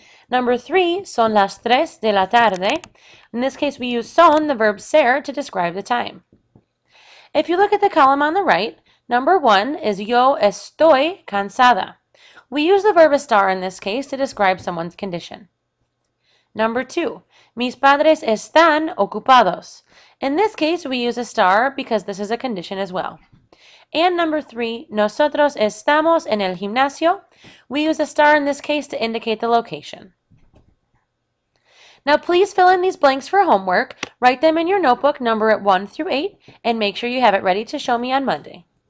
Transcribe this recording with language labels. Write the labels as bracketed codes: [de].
[en] Number 3, son las 3 de la tarde. In this case, we use son, the verb ser, to describe the time. If you look at the column on the right, number 1 is yo estoy cansada. We use the verb estar in this case to describe someone's condition. [es] Number 2, mis padres están ocupados. [en] In this case, we use estar because this is a condition as well. [es] And number 3, nosotros estamos en el gimnasio. [en] We use estar in this case to indicate the location. Now please fill in these blanks for homework, write them in your notebook, number it 1 through 8, and make sure you have it ready to show me on Monday.